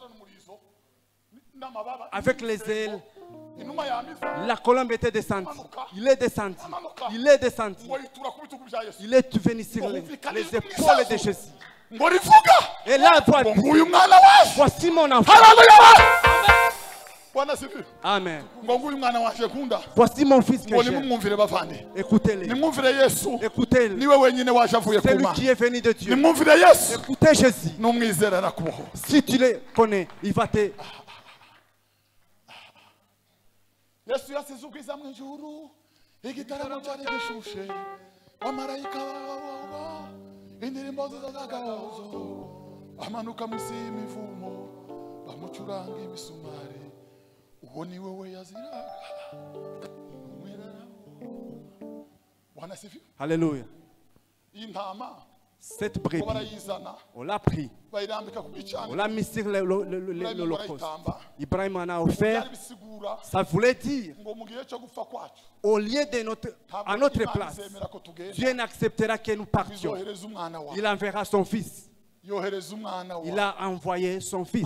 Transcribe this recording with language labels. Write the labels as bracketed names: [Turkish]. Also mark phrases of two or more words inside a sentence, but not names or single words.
[French] Avec les ailes. La colombe était descendue. Il est descendu. Il est descendu. Il est venu sur les épaules de Jésus. Et là, voici mon enfant. Amen. [Kinyarwanda] ngo nguyu mwana waje kunda [French] Voici mon fils que [Kinyarwanda] ngo [French] j'aime. [Kinyarwanda] nimumwumvire bavandi [French] Écoutez-les. [Kinyarwanda] nimwumvire Yesu [French] Écoutez-le. [Kinyarwanda] niwe wenyine waje avuye ku [French] Celui [Kinyarwanda] Mana [French] qui est venu de Dieu. [Kinyarwanda] nimwumvire Yesu [French] Écoutez Jésus. [Kinyarwanda] numwizera arakubohora. [French] Si tu le connais, il va te... [Kinyarwanda] Yesu yasize ubwiza mu ijuru igitaramo cyari gishushe amarayika baba indirimbo z'agahozo amanuka mu isi y'imivumo bamucuranga imisumari uwo ni wowe yaziraga [Swahili] Bwana sifiwe. [French] Alléluia. [Kinyarwanda] Intama [French] Cette brebis, on l'a pris. On l'a mis sur l'holocauste. Ibrahim en a offert. Ça voulait dire, au lieu de à notre place, Dieu n'acceptera que nous partions. Il enverra son fils. Il a envoyé son fils.